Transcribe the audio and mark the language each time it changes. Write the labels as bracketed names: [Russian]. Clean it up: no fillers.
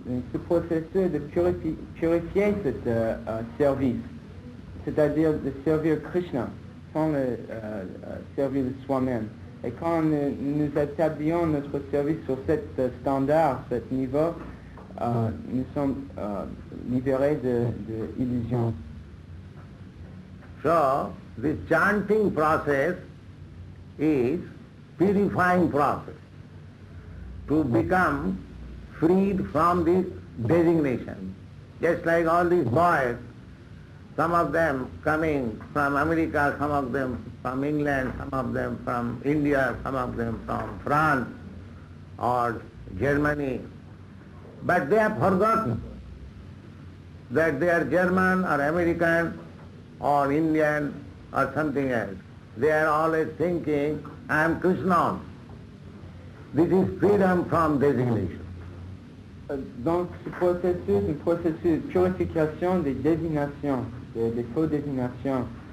[French] Ce processus de purifier ce service, c'est-à-dire de servir Krishna sans le servir de soi-même. Et quand nous établissons notre service sur cet standard, cet niveau, nous sommes libérés de illusions. [English] So, the chanting process is purifying process to become freed from this designation. Just like all these boys, some of them coming from America, some of them from England, some of them from India, some of them from France or Germany. But they have forgotten that they are German or American or Indian or something else. They are always thinking, I am Krishna. This is freedom from designation. [French] Donc ce processus, un processus de purification des désignations, des faux désignations.